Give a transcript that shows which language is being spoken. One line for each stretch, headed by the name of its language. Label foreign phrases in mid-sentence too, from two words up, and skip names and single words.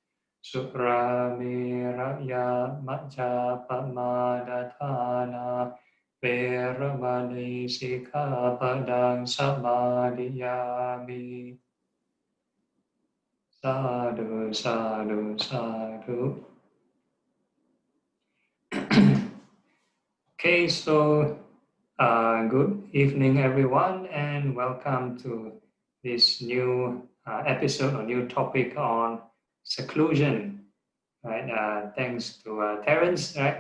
Pali: Supramiraya majjapamadatthana veramani sikkhapadang samadhiyami. Sadhu, sadhu, sadhu.
English: Okay, so good evening, everyone, and welcome to this new episode or new topic on seclusion. Right? Thanks to Terence. Right?